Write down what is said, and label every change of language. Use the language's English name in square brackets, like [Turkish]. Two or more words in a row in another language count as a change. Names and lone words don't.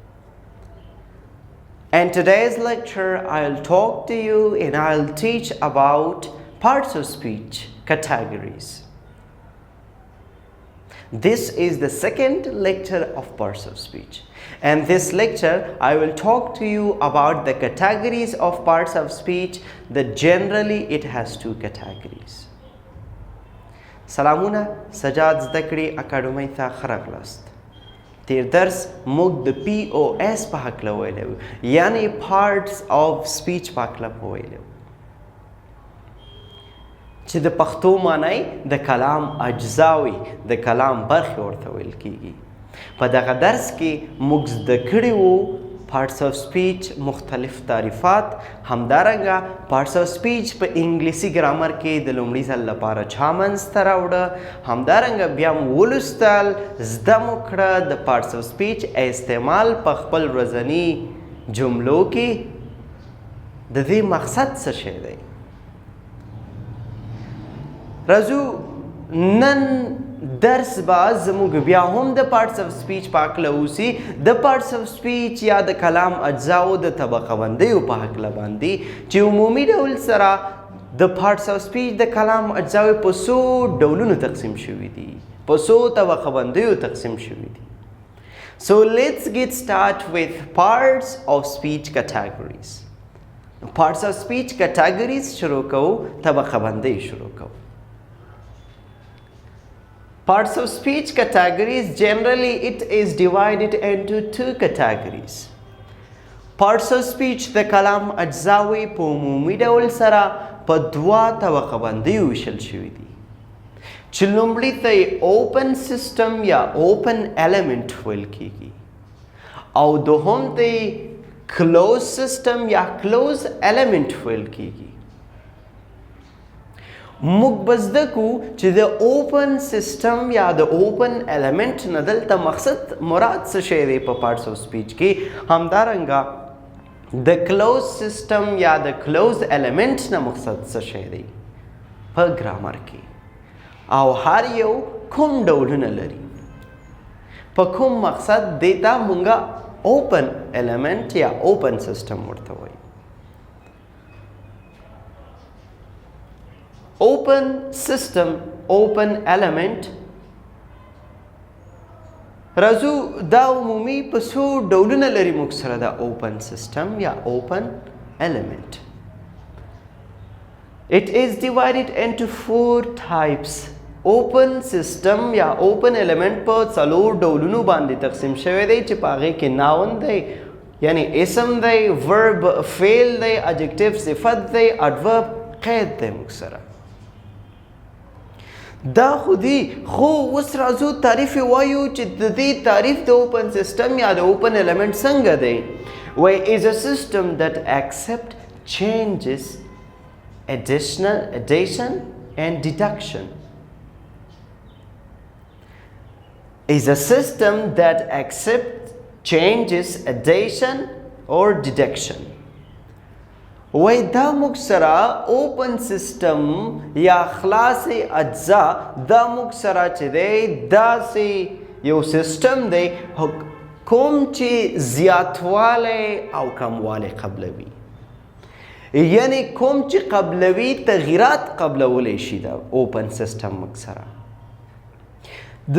[English] In today's lecture, I'll talk to you and I'll teach about parts of speech categories. This is the second lecture of parts of speech. In this lecture, I will talk to you about the categories of parts of speech that generally it has two categories. [Pashto] سلامونه سجاد زده کړې اکاډمۍ ته ښه راغلاست. تیر درس موږ د POS په هکله ویلی وو، یعنې [English] parts of speech [Pashto] په هکله مو ویلی وو چې د پښتو معنی د کلام اجزاوي د کلام برخې ورته ویل کیږي. په دغه درس کې موږ زده کړي وو [English] parts of speech [Pashto] مختلف تعریفات، همدارنګه [English] parts of speech [Pashto] په انګلیسي ګرامر کې د لومړي ځل لپاره چا منځته راوړه، همدارنګه بیا مو ولوستل، زده مو کړه د [English] parts of speech [Pashto] استعمال په خپل ورځني جملو کې د دې مقصد څه شی دی. راځو نن درس به زموږ بیا هم د [English] parts of speech [Pashto] په هکله اوسي، د [English] parts of speech [Pashto] یا د کلام اجزاو د طبقه بندیو په هکله باندې چې عمومي ډول سره د [English] parts of speech [Pashto] د کلام اجزاو په څو ډولونو تقسیم شوي دي، په څو طبقه بندیو تقسیم شوي دي. [English] So let's get started with parts of speech categories. Parts of speech categories [Pashto] شروع کوو، طبقه بندی شروع کوو. [English] Parts of speech categories, generally it is divided into two categories. Parts of speech [Pashto] د کلام اجزاوي په عمومي ډول سره په دوه طبقه بندیو ویشل شوي دي چې لومړي ته [English] open system [Pashto] یا [English] open element [Pashto] ویل کیږي او دوهم ته [English] closed system [Pashto] یا [English] closed element [Pashto] ویل کیږي. موږ به زده کو چې د [English] open system [Pashto] یا د [English] open element [Pashto] نه دلته مقصد مراد څه شی دی په [English] parts of speech [Pashto] کې، همدارنګه د [English] close system [Pashto] یا د [English] close element [Pashto] نه مقصد څه شی دی په ګرامر کې، او هر یو کوم ډولونه لري، په کوم مقصد دیتا مونږه [English] open element [Pashto] یا [English] open system [Pashto] ورته وایي. [English] Open system, open element. [Pashto] راځو دا عمومي په څو ډولونه لري موږ سره دا [English] open system [Pashto] یا [English] open element. It is divided into four types. Open system [Pashto] یا [English] open element [Pashto] په څلور ډولونو باندې تقسیم شوی دی چې په هغې کې noun دی یعنی اسم دی، verb فعل دی، adjective صفت دی، adverb قید دی موږ سره. دا خو دی، خو اوس راځو تعریف وایو چې د دې تعریف د [English] open system [Pashto] یا د [English] open element [Pashto] څنګه دی. [English] وای is a system that accept changes, addition and deduction. Is a system that accepts changes, addition or deduction. [Pashto] وای دا موږ سره [English] open system [Pashto] یا خلاص اجزا دا موږ سره چې دی داسې یو سیسټم دی کوم چې زیاتوالی او کموالی قبلوي، یعنی کوم چې قبلوي تغییرات قبلولی شي دا اوپن سیسټم موږ سره.